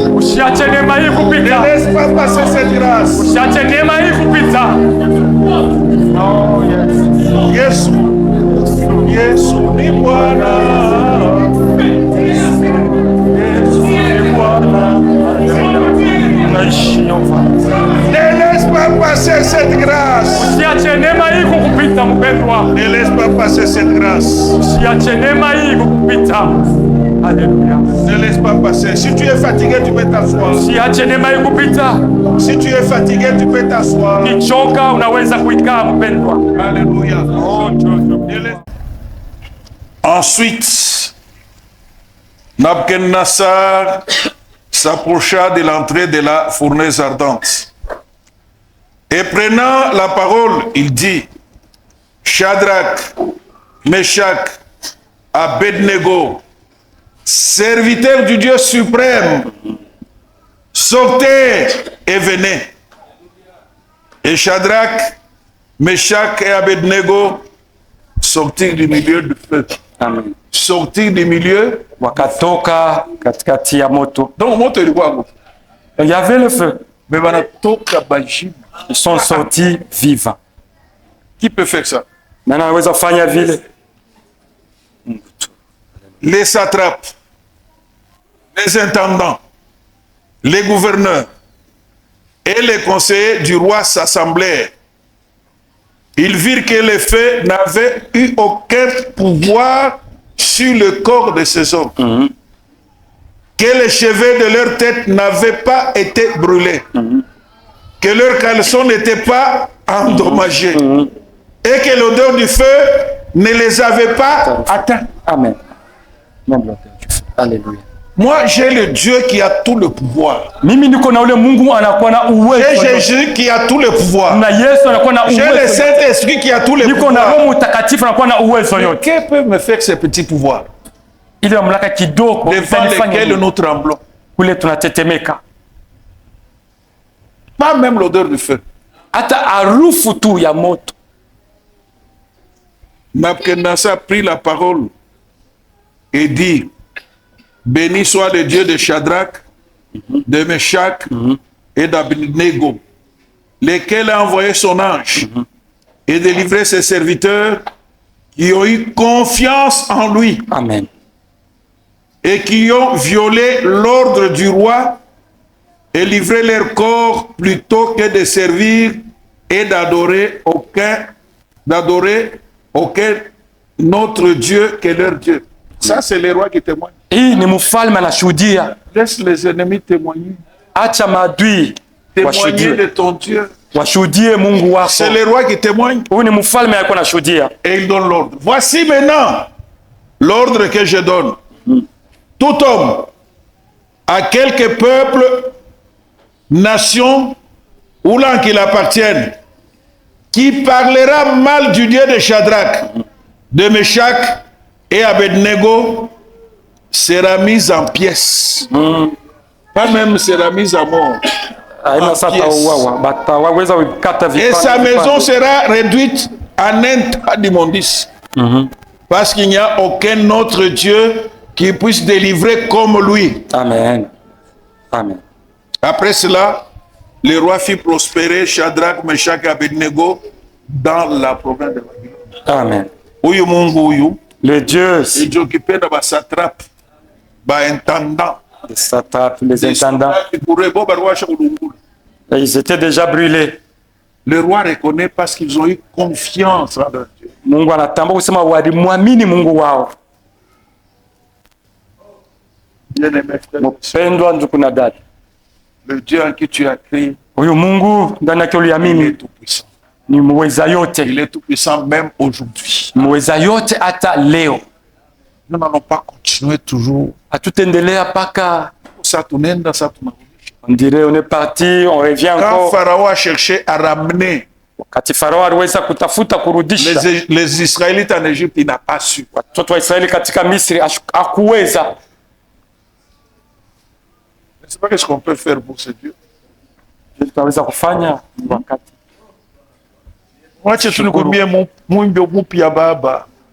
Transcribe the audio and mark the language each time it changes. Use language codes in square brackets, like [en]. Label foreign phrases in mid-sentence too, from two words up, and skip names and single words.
[sw] Usiache neema hii [fr] Ne [sw] kupita. [fr] laisse pas passer cette grâce. [sw] Usiache neema hii kupita. [en] Oh, yes. [sw] Yesu, Yesu ni Bwana. Yesu ni Bwana. Unaishi Yehova. [fr] Ne laisse pas passer cette grâce. [sw] Usiache neema hii kukupita mpendwa. [fr] Ne laisse pas passer cette grâce. [sw] Usiache neema hii kukupita. [fr] Alléluia. Ne laisse pas passer. Si tu es fatigué, tu peux t'asseoir. [sw] Usiache neema hii kupita. [fr] Si tu es fatigué, tu peux t'asseoir. [sw] Ukichoka unaweza kuikaa mpendwa. [fr] Alléluia. Oh, Ensuite, Nabuchodonosor s'approcha de l'entrée de la fournaise ardente. Et prenant la parole, il dit, Shadrach, Meshach, Abednego, serviteurs du Dieu suprême, sortez et venez. Et Shadrach, Meshach et Abednego sortirent du milieu du feu. Amen. Sortir du milieu. [sw] Wakatoka katikati ya moto. Donc, moto ilikuwa hapo. [fr] Il y avait le feu. [sw] Mais wanatoka bajibu. [fr] Ils sont sortis vivants. Qui peut faire ça? [sw] Nani anaweza kufanya vile? [fr] Les satrapes, les intendants, les gouverneurs et les conseillers du roi s'assemblèrent. Ils virent que le feu n'avait eu aucun pouvoir sur le corps de ces hommes. Que les cheveux de leur tête n'avaient pas été brûlés. Que leurs caleçons n'étaient pas endommagés. Et que l'odeur du feu ne les avait pas atteints. Amen. Même l'odeur du feu. Alléluia. Moi, j'ai le Dieu qui a tout le pouvoir. [sw] Mimi niko na ule Mungu anakuwa na uwezo. [fr] J'ai Jésus qui a tout le pouvoir. [sw] Na Yesu anakuwa na uwezo. [fr] J'ai le Saint-Esprit qui a tout le [sw] Niko na [fr] pouvoir. [sw] Roho Mtakatifu anakuwa na uwezo yote. [fr] Qu'est-ce peut me faire ces petits pouvoirs? [sw] Ile mamlaka kidogo [fr] Devant lesquels nous tremblons. [sw] kule tunatetemeka. [fr] Pas même l'odeur du feu. [sw] Hata harufu tu ya moto. [fr] Nabuchodonosor prit la parole et dit, béni soit le Dieu de Shadrach, de Meshach et d'Abednego, lequel a envoyé son ange et délivré ses serviteurs qui ont eu confiance en lui Amen. et qui ont violé l'ordre du roi et livré leur corps plutôt que de servir et d'adorer aucun autre Dieu que leur Dieu. Ça, c'est les rois qui témoignent. [sw] Hii ni mfalme anashuhudia. [fr] Laisse les ennemis témoigner. [sw] Acha maadui [fr] Témoigner [sw] washuhudie. [fr] de ton Dieu. [sw] Washuhudie Mungu wako. [fr] C'est les rois qui témoignent. [sw] Huyu ni mfalme alikuwa anashuhudia. [fr] Et il donne l'ordre. Voici maintenant l'ordre que je donne. Tout homme, à quelque peuple, nation ou langue qu'il appartienne, qui parlera mal du Dieu de Shadrach, de Meshach et Abednego, sera mis en pièces. Pas même sera mis à mort. [sw] Haina sata uwawa. Bataweza kukata [fr] Et [sw] vipande. [fr] sa maison sera réduite en un tas d'immondices. Parce qu'il n'y a aucun autre Dieu qui puisse délivrer comme lui. Amen. Amen. Après cela, le roi fit prospérer Shadrach, Meshach et Abednego dans la province de Babylone. Amen. [sw] Uyu Mungu uyu, [fr] Le Dieu il occupait de ba satrape, ba intendant. les satrapes, les intendants, ils étaient déjà brûlés. Le roi reconnaît parce qu'ils ont eu confiance en leur Dieu. [sw] Mungu anatambua kusema walimwamini Mungu wao. [fr] Bien-aimé frère, [sw] Mpendwa ndugu na dada, [fr] le Dieu en qui tu as crié, [sw] huyu Mungu ndani yake [fr] il [sw] uliamini [fr] est tout-puissant. [sw] ni muweza yote, [fr] Il est tout-puissant même aujourd'hui. [sw] muweza yote hata leo. [fr] Nous n'allons pas continuer toujours. [sw] Hatutendelea paka [fr] Ça tourne, ça tourne. on dirait on est parti, on revient Quand encore. Pharaon a cherché à ramener [sw] Wakati Farao aliweza kutafuta kurudisha [fr] les Israélites en Égypte, il n'a pas su. [sw] watoto wa Israeli katika Misri, hakuweza. [fr] Je ne sais pas ce qu'on peut faire pour ce Dieu. [sw] Tutaweza kufanya wakati Wacha tunikwambie Mungu mpya Baba.